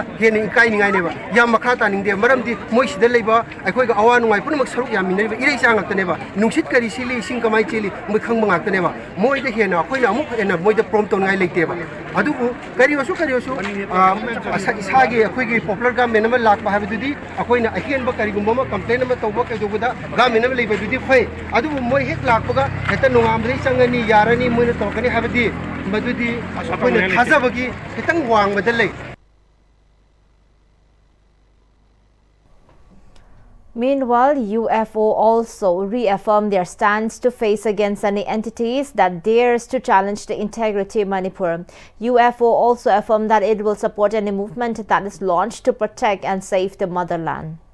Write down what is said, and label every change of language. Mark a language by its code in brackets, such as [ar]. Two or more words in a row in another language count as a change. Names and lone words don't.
[mni] ꯍꯦꯟꯅ ꯏꯀꯥꯏꯅꯤꯡꯉꯥꯏꯅꯦꯕ ꯌꯥꯝ ꯃꯈꯥ ꯇꯥꯅꯤꯡꯗꯦ ꯃꯔꯝꯗꯤ ꯃꯣꯏ ꯁꯤꯗ ꯂꯩꯕ ꯑꯩꯈꯣꯏꯒ ꯑꯋꯥ ꯅꯨꯡꯉꯥꯏ ꯄꯨꯝꯅꯃꯛ ꯁꯔꯨꯛ ꯌꯥꯃꯤꯟꯅꯔꯤꯕ ꯏꯔꯩꯆꯥ ꯉꯥꯛꯇꯅꯦꯕ ꯅꯨꯡꯁꯤꯠ ꯀꯔꯤ ꯁꯤꯜꯂꯤ ꯏꯁꯤꯡ ꯀꯃꯥꯏꯅ ꯆꯦꯜꯂꯤ ꯃꯣꯏ ꯈꯪꯕ ꯉꯥꯛꯇꯅꯦꯕ ꯃꯣꯏꯗ ꯍꯦꯟꯅ ꯑꯩꯈꯣꯏꯅ ꯑꯃꯨꯛ ꯍꯦꯟꯅ ꯃꯣꯏꯗ ꯄ꯭ꯔꯣꯝ ꯇꯧꯅꯤꯡꯉꯥꯏ ꯂꯩꯇꯦꯕ ꯑꯗꯨꯕꯨ ꯀꯔꯤꯑꯣꯏꯁꯨ ꯏꯁꯥꯒꯤ ꯑꯩꯈꯣꯏꯒꯤ [en] popular government [mni] ꯑꯃ ꯂꯥꯛꯄ ꯍꯥꯏꯕꯗꯨꯗꯤ ꯑꯩꯈꯣꯏꯅ ꯑꯍꯦꯟꯕ ꯀꯔꯤꯒꯨꯝꯕ ꯑꯃ ꯀꯝꯄ꯭ꯂꯦꯟ ꯑꯃ ꯇꯧꯕ ꯀꯩꯗꯧꯕꯗ ꯒꯚꯔꯟꯃꯦꯟ ꯑꯃ ꯂꯩꯕꯗꯨꯗꯤ ꯐꯩ ꯑꯗꯨꯕꯨ ꯃꯣꯏ ꯍꯦꯛ ꯂꯥꯛꯄꯒ ꯍꯦꯛꯇ ꯅꯣꯡꯉꯥꯟꯕꯗꯒꯤ ꯆꯪꯉꯅꯤ ꯌꯥꯔꯅꯤ ꯃꯣꯏꯅ ꯇꯧꯔꯛꯀꯅꯤ ꯍꯥꯏꯕꯗꯤ ꯃꯗꯨꯗꯤ ꯑꯩꯈꯣꯏꯅ ꯊꯥꯖꯕꯒꯤ ꯈꯤꯇꯪ ꯋꯥꯡꯕꯗ ꯂꯩ. [en] Meanwhile, UFO also reaffirmed their stance to face against any entities that dares to challenge the integrity of Manipur. UFO also affirmed that it will support any movement that is launched to protect and save the motherland.